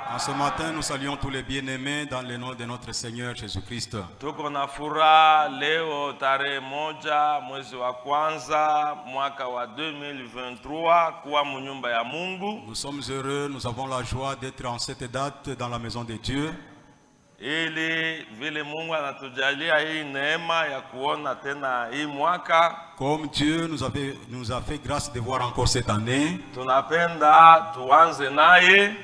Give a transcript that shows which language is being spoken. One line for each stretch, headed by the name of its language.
French: En ce matin, nous saluons tous les bien-aimés dans le nom de notre Seigneur Jésus-Christ.
Swahili: Tuko na furaha leo tarehe 1 mwezi wa kwanza mwaka wa 2023 kuwa munyumba ya Mungu.
French: Nous sommes heureux, nous avons la joie d'être en cette date dans la maison de Dieu.
Swahili: Ili vile Mungu anatujalia hii neema ya kuona tena hii mwaka.
French: Comme Dieu nous a fait grâce de voir encore cette année,
Swahili: tunapenda tuanze naye.